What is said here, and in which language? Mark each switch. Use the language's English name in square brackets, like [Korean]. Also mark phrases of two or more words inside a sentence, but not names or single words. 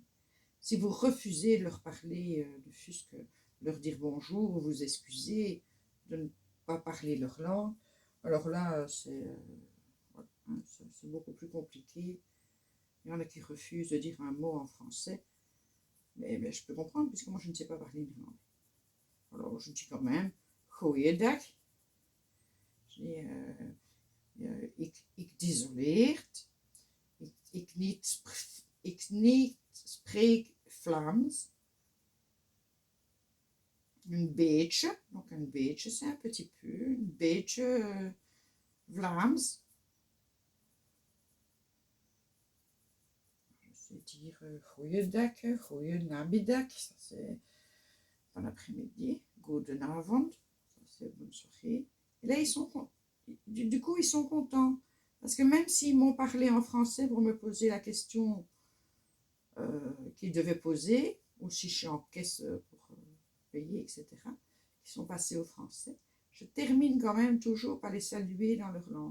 [French] Si vous refusez de leur parler, de fût-ce que leur dire bonjour ou vous excuser de ne pas parler leur langue, alors là, c'est beaucoup plus compliqué. Il y en a qui refusent de dire un mot en français, mais je peux comprendre, puisque moi je ne sais pas parler néerlandais. Alors je dis quand même, goeiedag. Je dis, [Dutch] ik desoleert, ik niet spreek Vlaams. Een beetje, [French] donc un beetje c'est un petit peu, [Dutch] een beetje Vlaams. [French] Je vais dire [Dutch] goeiedag, goeienamiddag, [French] ça c'est bon après-midi, goedenavond, ça c'est bonne soirée. Et là ils sont du coup ils sont contents, parce que même s'ils m'ont parlé en français pour me poser la question qu'ils devaient poser, ou si je suis en caisse pour payer, etc., qui sont passés au français, je termine quand même toujours par les saluer dans leur langue.